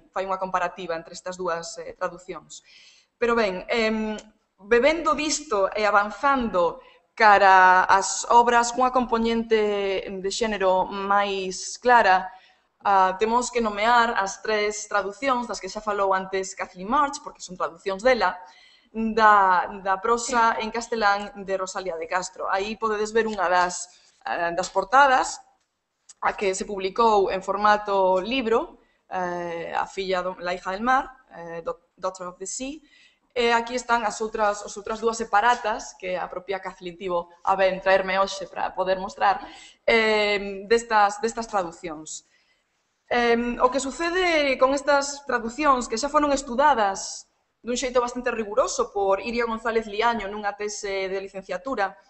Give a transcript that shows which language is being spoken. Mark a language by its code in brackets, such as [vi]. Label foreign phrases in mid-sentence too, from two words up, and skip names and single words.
[gl] Fai unha comparativa entre estas dúas traducións. Pero ben, bebendo disto e avanzando cara ás obras cunha componente de xénero máis clara, temos que nomear as tres traducións das que xa falou antes Kathleen March, porque son traducións dela, da prosa en castelán de Rosalía de Castro. Aí podedes ver unha das portadas, a que se publicou en formato libro, a hija del mar, Daughter of the Sea, e aquí están as outras dúas separatas que a propia Kathleen tivo a ben traerme hoxe para poder mostrar destas traducións. O que sucede con estas traducións que xa foron estudadas dun xeito bastante riguroso por Iria González Liaño nunha tese de licenciatura,